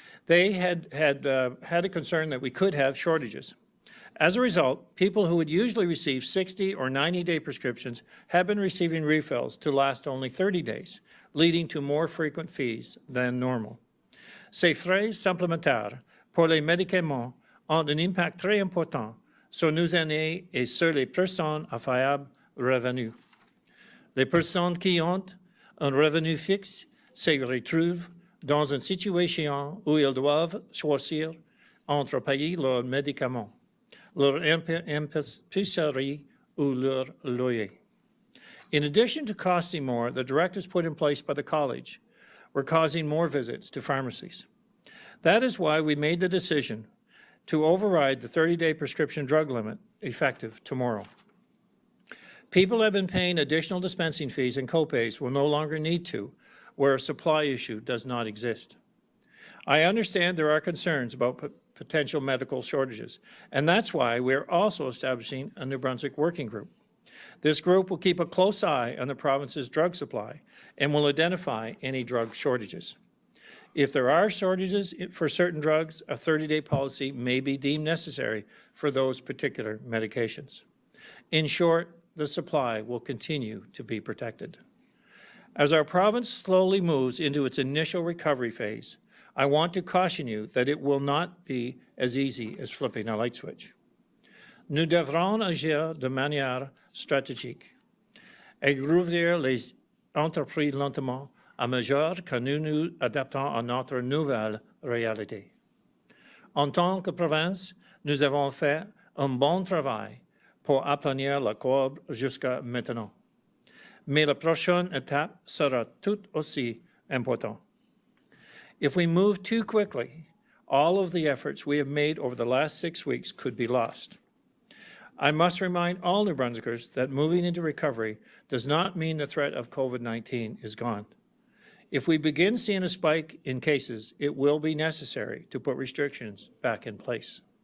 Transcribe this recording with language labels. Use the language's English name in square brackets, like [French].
[English] They had a concern that we could have shortages. As a result, people who would usually receive 60 or 90-day prescriptions have been receiving refills to last only 30 days, leading to more frequent fees than normal. [French] Ces frais supplémentaires pour les médicaments ont un impact très important sur nos aînés et sur les personnes à faible revenu. Les personnes qui ont un revenu fixe se retrouvent dans une situation où ils doivent choisir entre payer leurs médicaments, leur épicerie ou leur loyer. [English] In addition to costing more, the directives put in place by the college were causing more visits to pharmacies. That is why we made the decision to override the 30-day prescription drug limit effective tomorrow. People have been paying additional dispensing fees and copays will no longer need to, where a supply issue does not exist. I understand there are concerns about potential medical shortages, and that's why we're also establishing a New Brunswick working group. This group will keep a close eye on the province's drug supply and will identify any drug shortages. If there are shortages for certain drugs, a 30-day policy may be deemed necessary for those particular medications. In short, the supply will continue to be protected. As our province slowly moves into its initial recovery phase, I want to caution you that it will not be as easy as flipping a light switch. [French] Nous devrons agir de manière stratégique et rouvrir les entreprises lentement à mesure que nous nous adaptons à notre nouvelle réalité. En tant que province, nous avons fait un bon travail pour aplanir la courbe jusqu'à maintenant. Mais la prochaine étape sera tout aussi importante. [English] If we move too quickly, all of the efforts we have made over the last 6 weeks could be lost. I must remind all New Brunswickers that moving into recovery does not mean the threat of COVID-19 is gone. If we begin seeing a spike in cases, it will be necessary to put restrictions back in place.